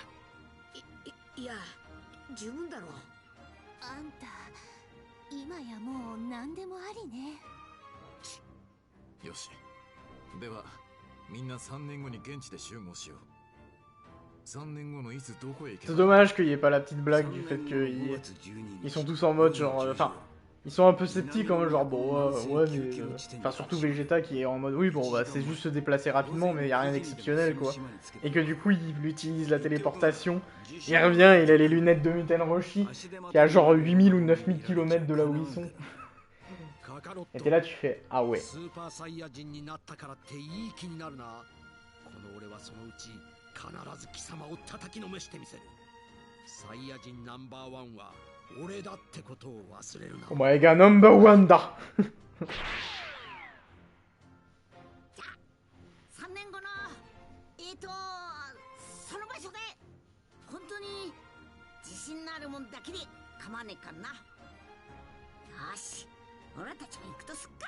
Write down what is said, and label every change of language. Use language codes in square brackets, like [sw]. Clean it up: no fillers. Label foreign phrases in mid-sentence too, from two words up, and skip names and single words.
[ja] いや十分だろう。あんた今やもう何でもありね。よし、ではみんな3年後に現地で集合しよう。3年後のいつどこへ行けば。 [fr] C'est dommage qu'il n'y ait pas la petite blague du fait qu'ils sont tous en mode genre, enfin, ils sont un peu sceptiques en mode genre bon ouais mais, enfin surtout Vegeta qui est en mode oui bon bah c'est juste se déplacer rapidement mais y a rien d'exceptionnel quoi. Et que du coup il utilise la téléportation, il revient, il a les lunettes de Muten Roshi qui a genre 8000 ou 9000 km de là où ils sont. Et t'es là tu fais ah ouais. [ja] スーパーサイヤ人になったからっていい気になるな。この俺はそのうち必ず貴様を叩きのめしてみせる。サイヤ人ナンバーワンは俺だってことを忘れるな。お前がナンバーワンだ。じゃあ3年後のその場所で本当に自信のあるもんだけで構わねえかな。よし、俺たちも行くとすっか。